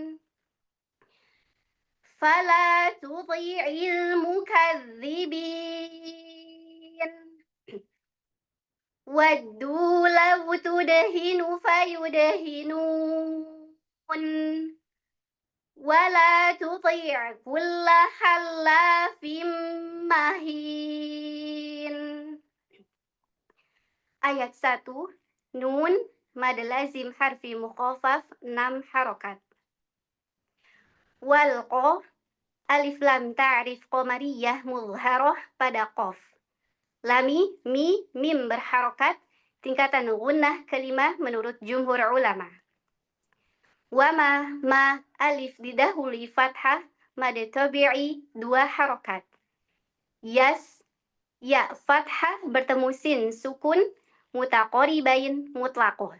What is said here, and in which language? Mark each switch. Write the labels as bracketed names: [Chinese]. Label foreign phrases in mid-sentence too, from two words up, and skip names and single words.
[Arabic] فلا تطع المكذبين. ودوا لو تدهن فيدهنون. ولا تطع كل حلاف مهين. [Indonesian] Ayat 1, Nun, [Arabic] مد لازم حرفي مخفف [Indonesian] 6 harokat. Walqa, [Arabic] ألف لام تعريف قمرية مظهرة [Indonesian] pada qaf. Lami, mim berharokat, tingkatan [Arabic] غنة كلمة [Indonesian] menurut [Arabic] جمهور العلماء. [Indonesian] Wama, ma, alif didahului fathah, [Arabic] مد طبيعي [Indonesian] 2 harokat. Yas, ya fathah bertemu sin sukun, [Arabic] متقاربين مطلقة.